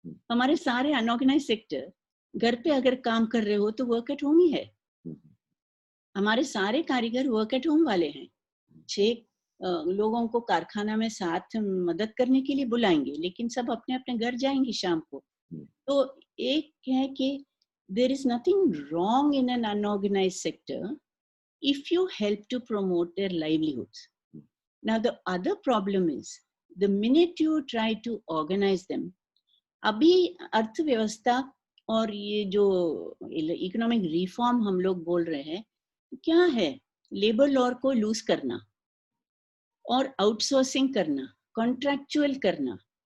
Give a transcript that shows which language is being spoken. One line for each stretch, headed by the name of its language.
Hindi: हमारे सारे unorganised sector घर पे अगर काम कर रहे हो तो वर्क एट होम ही है। हमारे सारे कारीगर वर्क एट होम वाले हैं। 6 लोगों को कारखाना में साथ मदद करने के लिए बुलाएंगे, लेकिन सब अपने अपने घर जाएंगे शाम को। तो एक है कि
English: there is nothing wrong in an unorganized sector if you help to promote their livelihoods. Now the other problem is the minute you try to organize them,
Hindi: अभी अर्थव्यवस्था और ये जो इकोनॉमिक रिफॉर्म हम लोग बोल रहे हैं, क्या है? लेबर लॉ को लूज करना और आउटसोर्सिंग करना, कॉन्ट्रैक्चुअल करना।